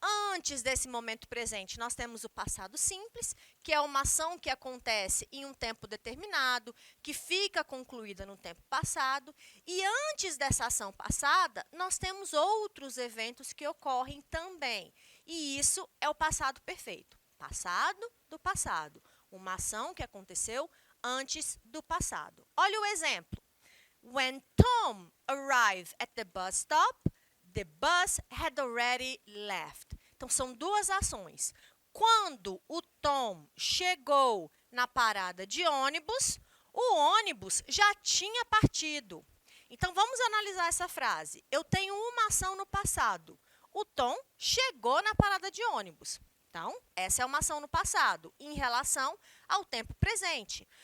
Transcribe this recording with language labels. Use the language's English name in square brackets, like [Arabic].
[Portuguese] Antes desse momento presente, nós temos o passado simples, que é uma ação que acontece em um tempo determinado, que fica concluída no tempo passado. E antes dessa ação passada, nós temos outros eventos que ocorrem também. E isso é o passado perfeito. Passado do passado. Uma ação que aconteceu antes do passado. Olha o exemplo. [English] When Tom arrived at the bus stop, the bus had already left. [Portuguese] Então, são duas ações. Quando o Tom chegou na parada de ônibus, o ônibus já tinha partido. Então, vamos analisar essa frase. Eu tenho uma ação no passado. O Tom chegou na parada de ônibus. Então, essa é uma ação no passado, em relação ao tempo presente.